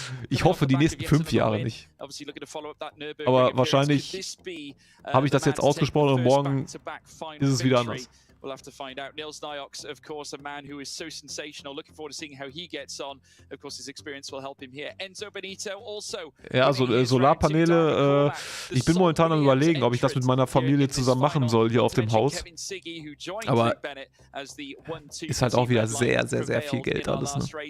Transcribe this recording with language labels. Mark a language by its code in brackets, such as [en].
[de] Ich hoffe, die nächsten 5 Jahre nicht. Aber wahrscheinlich habe ich das jetzt ausgesprochen und morgen ist es wieder anders. [en] We'll have to find out. Nils Niox, of course, a man who is so sensational. Looking forward to seeing how he gets on. Of course, his experience will help him here. Enzo Benito also. [de] Ja, also Solarpaneele, ich bin momentan am Überlegen, ob ich das mit meiner Familie zusammen machen soll hier auf dem Haus. Aber ist halt auch wieder sehr, sehr, sehr viel Geld alles, ne?